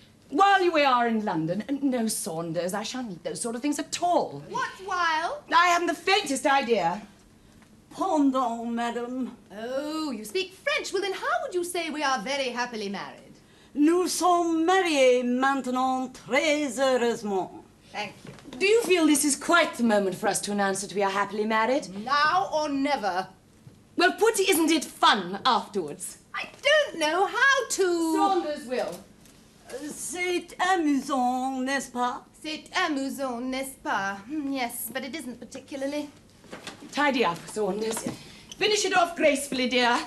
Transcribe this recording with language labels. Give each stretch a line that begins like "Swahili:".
English: While we are in London, no, Saunders, I shan't need those sort of things at all. What while? I haven't the faintest idea. Pardon, madam. Oh, you speak French. Well, then how would you say we are very happily married?
French: Nous sommes mariés maintenant très heureusement.
English: Thank you. Do you feel this is quite the moment for us to announce that we are happily married? Now or never. Well, put, isn't it fun afterwards? I don't know how to... Saunders will.
French: C'est amusant, n'est-ce pas? C'est amusant, n'est-ce pas?
English: Yes, but it isn't particularly. Tidy up, Saunders. Finish it off gracefully, dear.